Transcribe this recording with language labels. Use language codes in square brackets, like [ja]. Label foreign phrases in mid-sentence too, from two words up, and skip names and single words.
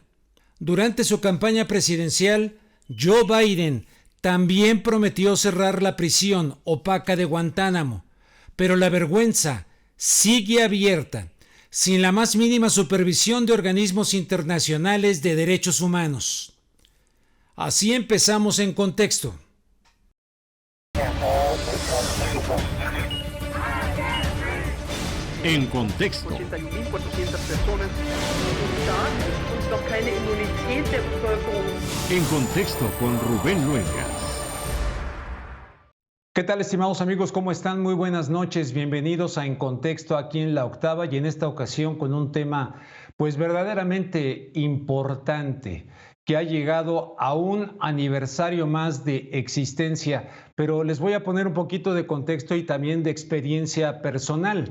[es] Durante su campaña presidencial, Joe Biden también prometió cerrar la prisión opaca de Guantánamo, pero la vergüenza sigue abierta, sin la más mínima supervisión de organismos internacionales de derechos humanos. Así empezamos en contexto. En contexto. [de] 80.400 personas und noch keine Immunität der Bevölkerung. [es] En contexto con Rubén Luengas. ¿Qué tal, estimados amigos? ¿Cómo están? Muy buenas noches. Bienvenidos a En Contexto aquí en La Octava y en esta ocasión con un tema pues verdaderamente importante que ha llegado a un aniversario más de existencia, pero les voy a poner un poquito de contexto y también de experiencia personal.